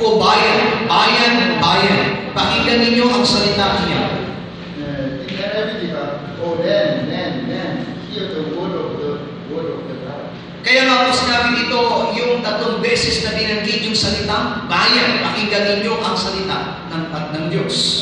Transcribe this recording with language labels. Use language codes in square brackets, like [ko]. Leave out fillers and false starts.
[tl] O bayan, bayan, bayan, pakinggan ninyo ang salita niya. [en] In everything, oh land, hear the word of the God. [tl] Kaya nga po sinabi dito, yung 3 beses na binanggit yung salitang bayan, pakinggan ninyo ang salita ng Diyos.